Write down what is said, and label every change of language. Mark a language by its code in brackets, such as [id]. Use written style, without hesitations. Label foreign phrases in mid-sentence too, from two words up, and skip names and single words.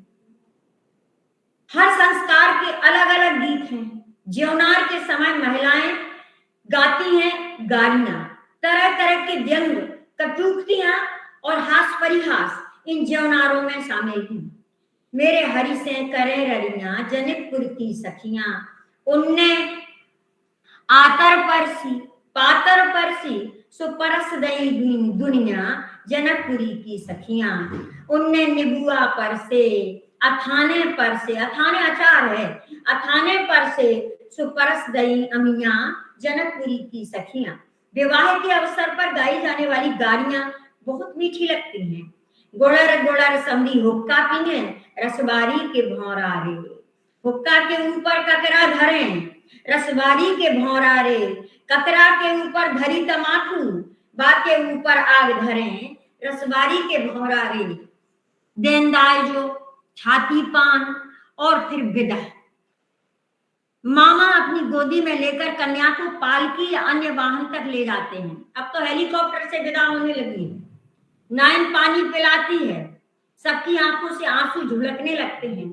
[hi] हर संस्कार के अलग अलग गीत हैं। ज्योनार के समय महिलाएं गाती हैं गालियां, तरह तरह के व्यंग, कटूक्तियां और हास परिहास इन ज्योनारों में शामिल हैं। [bns] मेरे हरि से करे ररियां जनकपुर की सखियां, उनने आतर परसी पातर परसी सुपरस दई दुनिया जनकपुरी की सखियां, उनने निबुआ पर से अथाने पर से, [hi] अथाने अचार है, [bns] अथाने पर से सुपरस दई अमिया जनकपुरी की सखियां। [hi] विवाह के अवसर पर गाई जाने वाली गालियां बहुत मीठी लगती हैं। [bns] गोड़र गोड़र समधी हुक्का पीने, रसबारी के भौरा रे, हुक्का के ऊपर ककरा धरें, रसबारी के भौरा रे, कतरा के ऊपर धरी तमाकू, बा के ऊपर आग धरें, रसबारी के भौरा रे, [hi] देनदाय जो छाती पान और फिर विदा। मामा अपनी गोदी में लेकर कन्या को पालकी या अन्य वाहन तक ले जाते हैं। अब तो हेलीकॉप्टर से विदा होने लगी है। नायन पानी पिलाती है, सबकी आंखों से आंसू झुलकने लगते हैं।